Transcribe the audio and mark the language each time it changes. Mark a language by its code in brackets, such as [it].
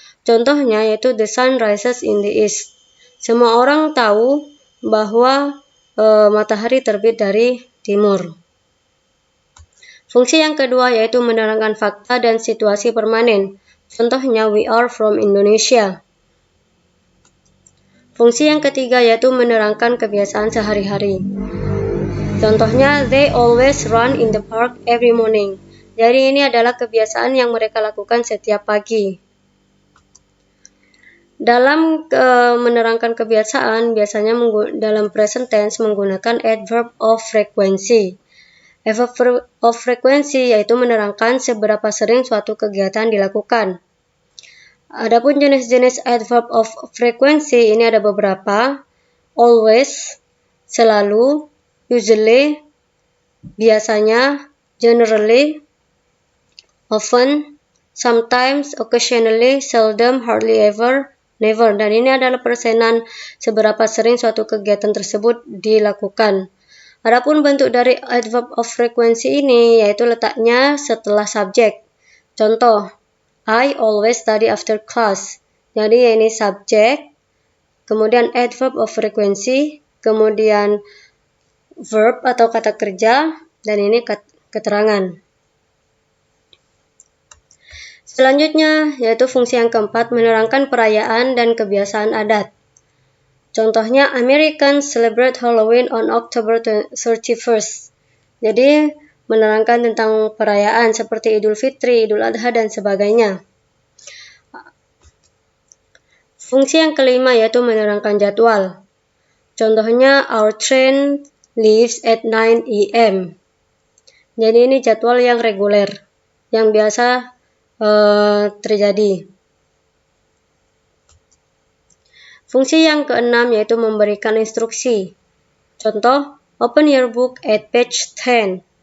[id] Contohnya yaitu [en] the sun rises in the east. [id] Semua orang tahu bahwa matahari terbit dari timur. Fungsi yang kedua yaitu menerangkan fakta dan situasi permanen. Contohnya [en] we are from Indonesia. [id] Fungsi yang ketiga yaitu menerangkan kebiasaan sehari-hari. Contohnya, [en] they always run in the park every morning. [id] Jadi ini adalah kebiasaan yang mereka lakukan setiap pagi. Dalam menerangkan kebiasaan, biasanya dalam present tense menggunakan adverb of frequency. Adverb of frequency yaitu menerangkan seberapa sering suatu kegiatan dilakukan. Adapun jenis-jenis adverb of frequency ini ada beberapa. [en] Always, [id] selalu, [en] usually, [id] biasanya, [en] generally, often, sometimes, occasionally, seldom, hardly ever, never. [id] Dan ini adalah persenan seberapa sering suatu kegiatan tersebut dilakukan. Adapun bentuk dari adverb of frequency ini yaitu letaknya setelah subjek. Contoh, [en] I always study after class. [id] Jadi ini subjek, kemudian adverb of frequency, kemudian verb atau kata kerja, dan ini keterangan. Selanjutnya yaitu fungsi yang keempat, menerangkan perayaan dan kebiasaan adat. Contohnya, [en] Americans celebrate Halloween on October 31st. [id] Jadi menerangkan tentang perayaan seperti Idul Fitri, Idul Adha, dan sebagainya. Fungsi yang kelima yaitu menerangkan jadwal. Contohnya, [en] our train leaves at 9 AM. [id] Jadi ini jadwal yang reguler, yang biasa terjadi. Fungsi yang keenam yaitu memberikan instruksi. Contoh, [en] open your book at page 10.